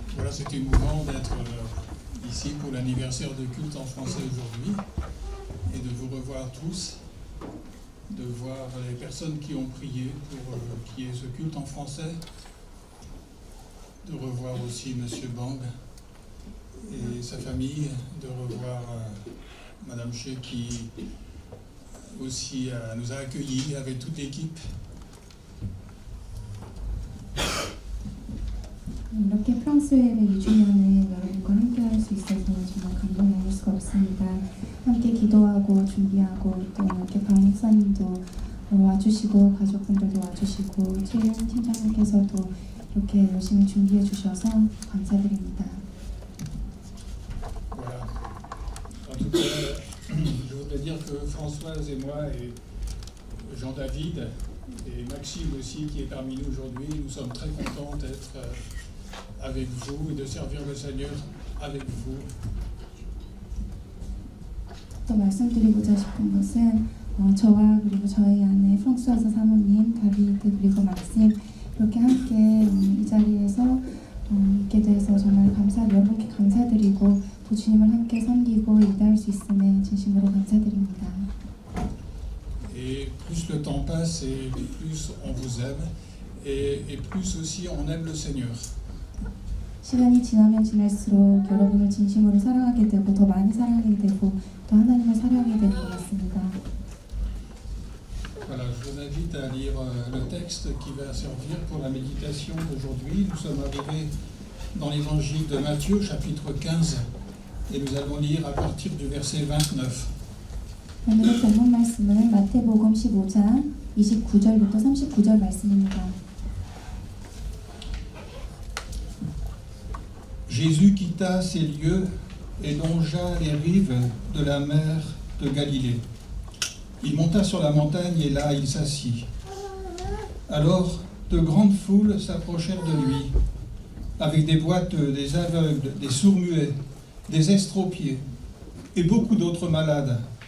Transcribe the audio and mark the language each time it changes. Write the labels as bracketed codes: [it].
[fr] c'est émouvant d'être ici pour l'anniversaire de culte en français aujourd'hui et de vous revoir tous, de voir les personnes qui ont prié pour qu'il y ait ce culte en français, de revoir aussi M. Bang et sa famille, de revoir Mme Che qui aussi nous a accueillis avec toute l'équipe. [ko] 이렇게 프랑스 해외 2주년을 여러분과 함께 할 수 있어서 정말 감동이 아닐 수가 없습니다. 함께 기도하고 준비하고 또 이렇게 박 목사님도 와주시고 가족분들도 와주시고 최윤 팀장님께서도 이렇게 열심히 준비해 주셔서 감사드립니다. [fr] Voilà. En tout cas, je voudrais dire que Françoise et moi et Jean-David et Maxime aussi qui est parmi nous aujourd'hui, nous sommes très contents d'être avec vous et de servir le Seigneur avec vous. [ko] 또 말씀드리고자 싶은 것은 저와 그리고 저희 아내 프랑스와사 사모님, 다비드 그리고 막심 이렇게 함께 이 자리에서 있게 돼서 정말 여러분께 감사드리고 또 주님을 함께 섬기고 일할 수 있음에 진심으로 감사드립니다. [fr] Et plus le temps passe et plus on vous aime et plus aussi on aime le Seigneur. [ko] 시간이 지나면 지날수록 여러분을 진심으로 사랑하게 되고 더 많이 사랑하게 되고 또 하나님을 사랑하게 되는 것 같습니다. [fr] Voilà, je vous invite à lire le texte qui va servir pour la méditation d'aujourd'hui. Nous sommes arrivés dans l'évangile de Matthieu, chapitre 15, et nous allons lire à partir du verset 29. [ko] 오늘의 본문 말씀은 마태복음 15장 29절부터 39절 말씀입니다. [fr] Jésus quitta ces lieux et longea les rives de la mer de Galilée. Il monta sur la montagne et là il s'assit. Alors de grandes foules s'approchèrent de lui, avec des boiteux, des aveugles, des sourds-muets, des estropiés et beaucoup d'autres malades.